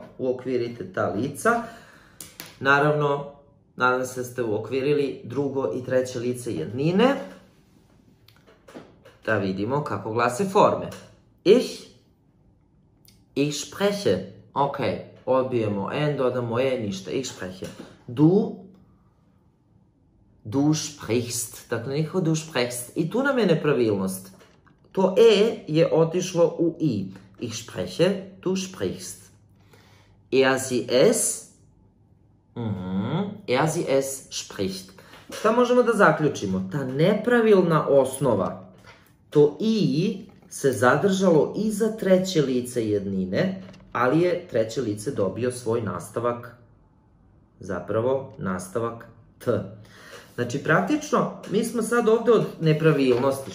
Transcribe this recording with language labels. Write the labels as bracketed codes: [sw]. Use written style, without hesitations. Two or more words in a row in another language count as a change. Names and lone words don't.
[sr] Uokvirite ta lica. Naravno, nadam se da ste uokvirili drugo i treće lice jednine. Da vidimo kako glase forme. [de] Ich spreche. [sr] Ok, odbijemo N, dodamo E, ništa. [de] Ich spreche. Du sprichst. [sr] Dakle, nikako [de] du sprichst. [sr] I tu nam je nepravilnost. To E je otišlo u I. [de] Ich spreche, du sprichst. Er, sie, es. Er, sie, es spricht. [sr] Šta možemo da zaključimo? Ta nepravilna osnova, to I se zadržalo iza treće lice jednine, ali je treće lice dobio svoj nastavak, zapravo nastavak T. Znači, praktično, mi smo sad ovde od nepravilnosti.